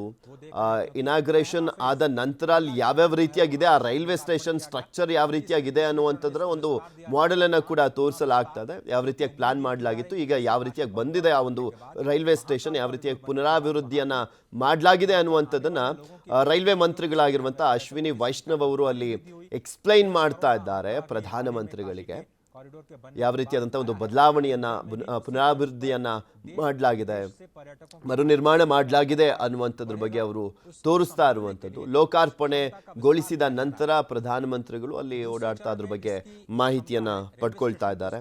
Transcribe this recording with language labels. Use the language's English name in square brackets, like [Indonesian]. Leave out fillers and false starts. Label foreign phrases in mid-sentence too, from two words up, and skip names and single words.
[Kannada] ಇನಾಗ್ರೇಷನ್ ಆದ ನಂತರ ಅಲ್ಲಿ ಯಾವ್ಯಾವ ರೀತಿಯಾಗಿದೆ, ಆ [English] railway station structure [Kannada] ಯಾವ ರೀತಿಯಾಗಿದೆ ಅನ್ನುವಂಥದ್ರ ಒಂದು ಮಾಡೆಲನ್ನು ಕೂಡ ತೋರಿಸಲಾಗ್ತದೆ. ಯಾವ ರೀತಿಯಾಗಿ ಪ್ಲಾನ್ ಮಾಡಲಾಗಿತ್ತು, ಈಗ ಯಾವ ರೀತಿಯಾಗಿ ಬಂದಿದೆ ಆ ಒಂದು [English] railway station, [Kannada] ಯಾವ ರೀತಿಯಾಗಿ ಪುನರಾಭಿವೃದ್ಧಿಯನ್ನು ಮಾಡಲಾಗಿದೆ ಅನ್ನುವಂಥದ್ದನ್ನು ರೈಲ್ವೆ ಮಂತ್ರಿಗಳಾಗಿರುವಂಥ ಅಶ್ವಿನಿ ವೈಷ್ಣವ್ ಅವರು ಅಲ್ಲಿ ಎಕ್ಸ್ಪ್ಲೈನ್ ಮಾಡ್ತಾ ಇದ್ದಾರೆ ಪ್ರಧಾನಮಂತ್ರಿಗಳಿಗೆ. [Hindi] कॉरिडोर के बनने [Kannada] ಯಾವ ರೀತಿಯಾದಂಥ ಒಂದು ಬದಲಾವಣೆಯನ್ನ ಪುನರಾಭಿವೃದ್ಧಿಯನ್ನ ಮಾಡಲಾಗಿದೆ, ಮರು ನಿರ್ಮಾಣ ಮಾಡಲಾಗಿದೆ ಅನ್ನುವಂಥದ್ರ ಬಗ್ಗೆ ಅವರು ತೋರಿಸ್ತಾ ಇರುವಂಥದ್ದು. ಲೋಕಾರ್ಪಣೆಗೊಳಿಸಿದ ನಂತರ ಪ್ರಧಾನಮಂತ್ರಿಗಳು ಅಲ್ಲಿ ಓಡಾಡ್ತಾ ಅದ್ರ ಬಗ್ಗೆ ಮಾಹಿತಿಯನ್ನ ಪಡ್ಕೊಳ್ತಾ ಇದ್ದಾರೆ.